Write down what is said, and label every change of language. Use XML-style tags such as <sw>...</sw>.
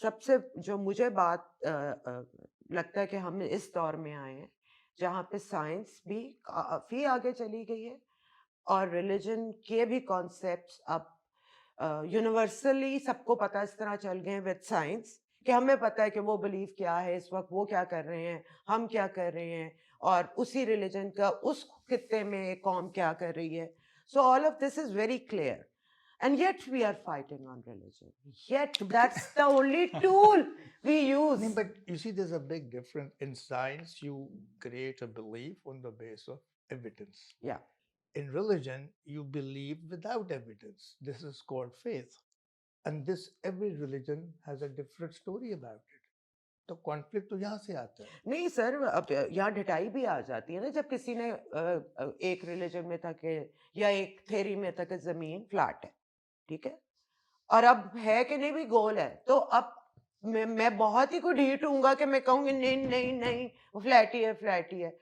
<ur>سب سے جو مجھے بات لگتا ہے کہ ہم اس دور میں آئے ہیں جہاں پہ سائنس بھی کافی آگے چلی گئی ہے، اور ریلیجن کے بھی کانسیپٹس اب یونیورسلی سب کو پتہ اس طرح چل گئے ہیں وتھ سائنس کہ ہمیں پتہ ہے کہ وہ بلیف کیا ہے اس وقت، وہ کیا کر رہے ہیں، ہم کیا کر رہے ہیں، اور اسی ریلیجن کا اس خطے میں قوم کیا کر رہی ہے.</ur> <en>So all of this is very clear. And yet we are fighting on religion. Yet that's the only tool we use. No, but you see, there's a big difference. In science, you create a belief on the basis of evidence. Yeah. In religion, you believe without evidence. This is called faith. And every religion has a different story about it.</en> <ur>تو conflict تو یہاں سے آتا ہے. نہیں سر، اب یہاں ڈٹائی بھی آ جاتی ہے نا جب کسی نے ایک ریلیجن میں تھا کہ یا ایک تھیری میں تھا کہ زمین فلیٹ ہے، ٹھیک ہے، اور اب ہے کہ نہیں بھی گول ہے، تو اب میں بہت ہی کوئی ڈھیٹ ہوں گا کہ میں کہوں گی نہیں نہیں نہیں وہ فلیٹ ہی ہے، فلیٹ ہی ہے.</ur>